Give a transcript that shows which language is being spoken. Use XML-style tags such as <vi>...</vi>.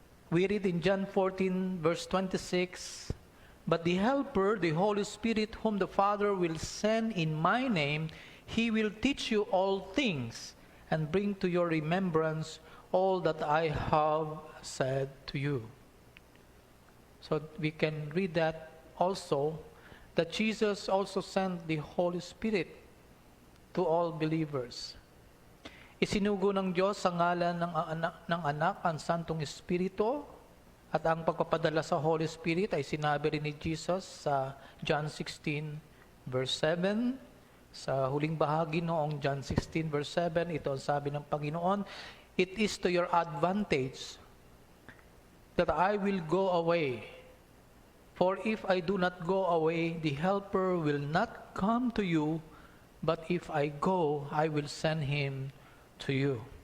<en>We read in John 14, verse 26, "But the Helper, the Holy Spirit, whom the Father will send in my name, He will teach you all things and bring to your remembrance all that I have said to you." So we can read that also, that Jesus also sent the Holy Spirit to all believers.</en> <tl>Isinugo ng Diyos sa ngalan ng anak ang Santong Espiritu, at ang pagpapadala sa Holy Spirit ay sinabi rin ni Jesus sa John 16 verse 7. Sa huling bahagi noong John 16 verse 7, ito ang sabi ng Panginoon,</tl> <en>"It is to your advantage that I will go away. For if I do not go away, the Helper will not come to you, but if I go, I will send Him to you."</en>